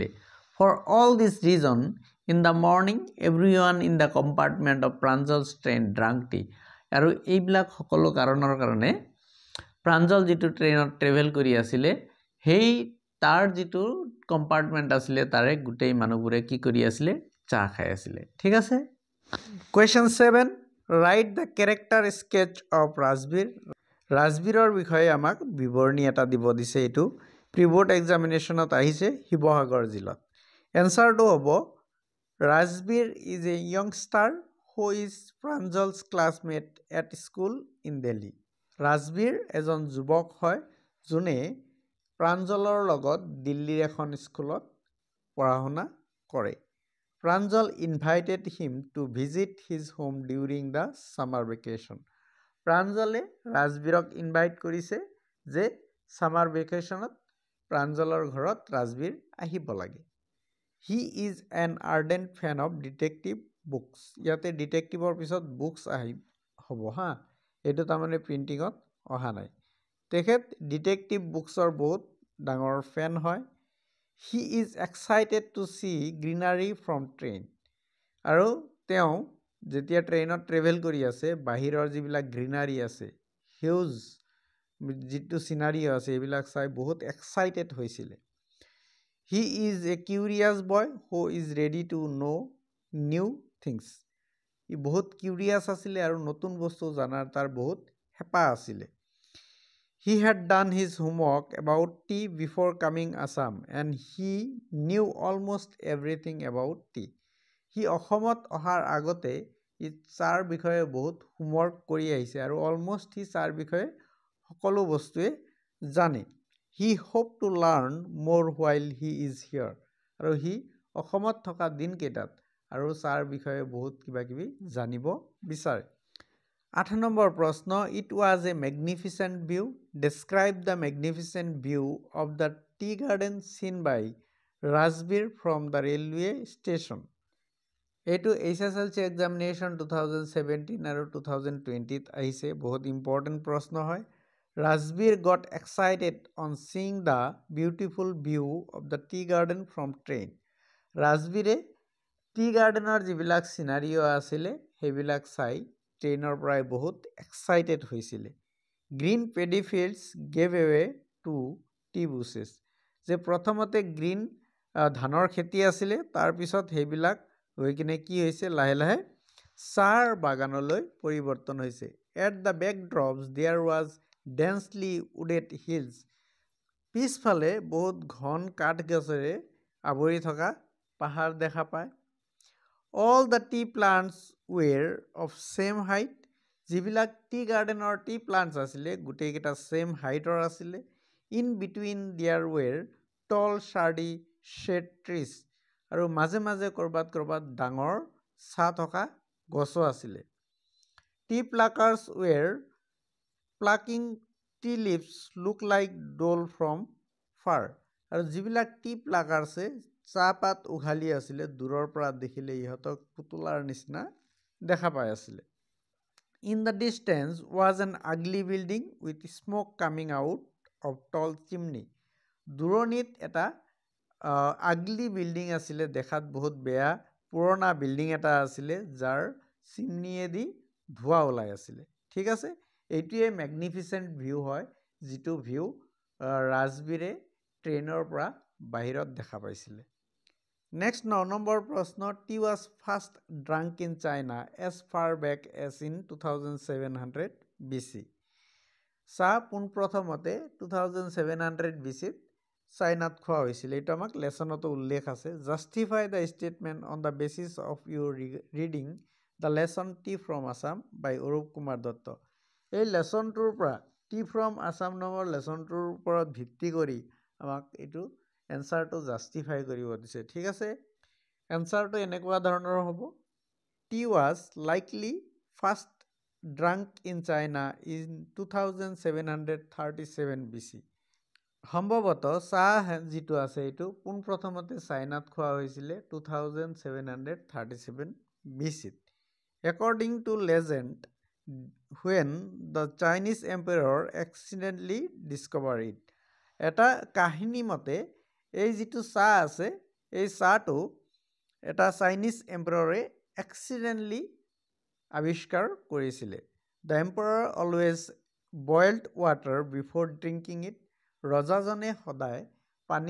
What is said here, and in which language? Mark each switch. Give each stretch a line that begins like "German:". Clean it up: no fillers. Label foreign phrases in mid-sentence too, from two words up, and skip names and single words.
English: For all this reason in the morning everyone in the compartment of Pranjal's train drank tea.
Assamese: আৰু এইবিলাক সকলো কাৰণৰ কাৰণে প্ৰাঞ্জল যিটো ট্ৰেইনত ট্ৰেভেল কৰি আছিল সেই তাৰ যিটো কম্পাৰ্টমেণ্ট আছিল তাৰে গুটেই মানুহবোৰে কি কৰি আছিল চাহ খাই আছিল। ঠিক আছে।
English: Question 7 write the character sketch of ৰাজবীৰ।
Assamese: ৰাজবীৰৰ বিষয়ে আমাক বিৱৰণী এটা দিব দিছে এটো
English: pre-board examination
Assamese: আহিছে শিৱসাগৰ জিলাত। এনসাৰটো হ'ব
English: ৰাজবীৰ is a youngster who is Pranjal's classmate at school in Delhi।
Assamese: ৰাজবীৰ এজন যুৱক হয় যোনে প্ৰাঞ্জলৰ লগত দিল্লীৰ এখন স্কুলত পঢ়া শুনা কৰে।
English: প্ৰাঞ্জল invited him to visit his home during the summer vacation।
Assamese: প্ৰাঞ্জলে ৰাজবীৰক ইনভাইট কৰিছে যে
English: summer vacation
Assamese: প্ৰাঞ্জলৰ ঘৰত ৰাজবীৰ আহিব লাগে।
English: He is an ardent fan of detective books।
Assamese: ইয়াতে ডিটেকটিভৰ পিছত বুকস হ'ব হা এটো তাৰমানে প্ৰিন্টিঙত অহা নাই। তেখেত
English: detective books
Assamese: বহুত ডাঙৰ ফেন হয়।
English: He is excited to see greenery from train।
Assamese: আৰু তেওঁ যেতিয়া ট্ৰেইনত ট্ৰেভেল কৰি আছে বাহিৰৰ যিবিলাক গ্ৰীনাৰী আছে হিউজ যিটো চিনাৰিও আছে এইবিলাক চাই বহুত এক্সাইটেড হৈছিলে
English: he is a curious boy who is ready to know new things
Assamese: ই বহুত কিউৰিয়াছ আছিলে আৰু নতুন বস্তু জনাৰ তাৰ বহুত হেঁপাহ আছিলে
English: He had done his homework about tea before coming Assam and he knew almost everything about tea.
Assamese: He অসমত অহাৰ আগতে ই চাহৰ বিষয়ে বহুত হোমৱৰ্ক কৰি আহিছে আৰু অলমষ্ট সি চাহৰ বিষয়ে সকলো বস্তুৱে জানে
English: He hoped to learn more while he is here.
Assamese: আৰু সি অসমত থকা দিনকেইটাত আৰু চাহৰ বিষয়ে বহুত কিবা কিবি জানিব বিচাৰে 8 নম্বৰ প্ৰশ্ন
English: It was a magnificent view. Describe the magnificent view of the tea garden seen by Rajbir from the railway station.
Assamese: এইটো HSLC examination 2017 আৰু 2020 আহিছে বহুত ইম্পৰ্টেণ্ট প্ৰশ্ন হয়
English: Rajbir got excited on seeing the beautiful view of the tea garden from train.
Assamese: Rajbire tea gardeনৰ যিবিলাক চিনাৰিও আছিলে সেইবিলাক চাই ট্ৰেইনৰ পৰাই বহুত এক্সাইটেড হৈছিলে
English: green paddy fields gave away to tea bushes
Assamese: যে প্ৰথমতে গ্ৰীণ ধানৰ খেতি আছিলে তাৰপিছত সেইবিলাক হৈ কিনে কি হৈছে লাহে লাহে চাহৰ বাগানলৈ পৰিৱৰ্তন হৈছে
English: at the backdrops there was densely wooded hills
Assamese: পিছফালে বহুত ঘন কাঠ গছেৰে আৱৰি থকা পাহাৰ দেখা পায়
English: All the tea plants were of same height.
Assamese: যিবিলাক
English: tea garden tea plants
Assamese: আছিলে গোটেইকেইটা
English: same height
Assamese: আছিলে
English: in between there were tall shady shade trees
Assamese: আৰু মাজে মাজে ক'ৰবাত ডাঙৰ ছাঁ থকা গছো আছিলে
English: tea pluckers were plucking tea leaves look like doll from far
Assamese: আৰু যিবিলাক টি প্লাকাৰ্ছে চাহপাত উঘালি আছিলে দূৰৰ পৰা দেখিলে ইহঁতক পুতলাৰ নিচিনা দেখা পাই আছিলে
English: In the distance was an ugly building with smoke coming out of tall chimney.
Assamese: দূৰণিত এটা
English: ugly building
Assamese: আছিলে দেখাত বহুত বেয়া পুৰণা বিল্ডিং এটা আছিলে যাৰ চিমনিয়েদি ধোঁৱা ওলাই আছিলে ঠিক আছে এইটোৱে
English: magnificent view
Assamese: হয় যিটো ভিউ ৰাজবীৰে ট্ৰেইনৰ পৰা বাহিৰত দেখা পাইছিলে
English: Next
Assamese: 9 নম্বৰ প্ৰশ্ন
English: tea was first drunk in China as far back as in 2700
Assamese: BC চাহ পোনপ্ৰথমতে 2700 BC চাইনাত খোৱা হৈছিল এইটো আমাক লেছনতো উল্লেখ আছে
English: Justify the statement on the basis of your reading the lesson tea from Assam by Arup Kumar Datta
Assamese: এই লেছনটোৰ পৰা tea from Assam নামৰ লেছনটোৰ ওপৰত ভিত্তি কৰি আমাক এইটো এনসাৰটো জাষ্টিফাই কৰিব দিছে ঠিক আছে এনসাৰটো এনেকুৱা ধৰণৰ হ'ব
English: tea was likely first drunk in China in
Assamese: 2737 BC সম্ভৱতঃ চাহ যিটো আছে এইটো পোনপ্ৰথমতে চাইনাত খোৱা হৈছিলে 2737 BC
English: According to legend when the Chinese emperor accidentally discovered it
Assamese: এটা কাহিনী মতে এই যিটো চাহ আছে এই চাহটো এটা
English: Chinese emperor
Assamese: এক্সিডেণ্টলি আৱিষ্কাৰ কৰিছিলে
English: the emperor always boiled water before drinking it
Assamese: ৰজাজনে সদায় পানী